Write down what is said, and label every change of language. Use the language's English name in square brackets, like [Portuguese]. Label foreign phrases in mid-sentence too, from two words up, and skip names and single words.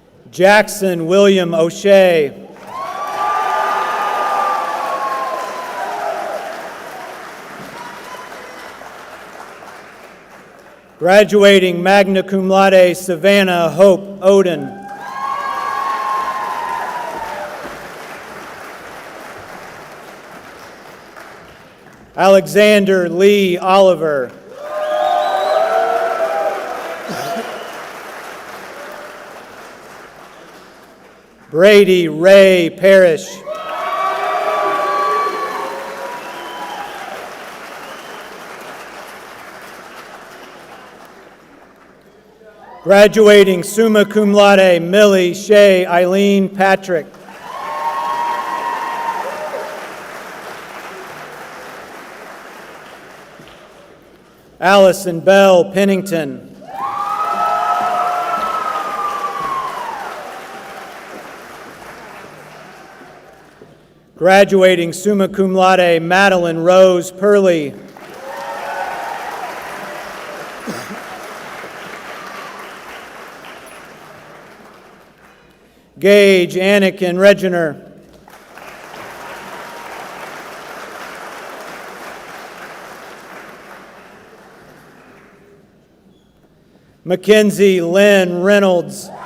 [English] Jackson William O'Shea. Graduating [Latin] magna cum laude, [English] Savannah Hope Oden. Alexander Lee Oliver. Brady Ray Parrish. [Latin] Graduating summa cum laude, [English] Millie Shea Eileen Patrick. Allison Bell Pennington. Graduating [Latin] summa cum laude, [English] Madeline Rose Purley. Gage Anakin Reginer. Mackenzie Lynn Reynolds.